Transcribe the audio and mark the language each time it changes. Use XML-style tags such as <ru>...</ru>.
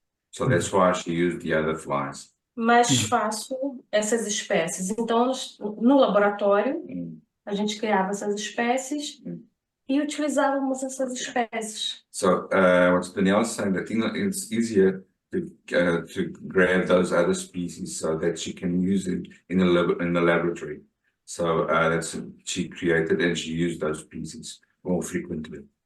<en>So that's why she used the other flies.</en> <pt>Mais fácil essas espécies. Então, no laboratório, a gente criava essas espécies e utilizávamos essas espécies.</pt> <en>So what Danielle is saying, that it's easier to grab those other species so that she can use it in the laboratory. So that's she created, and she used those species more frequently.</en>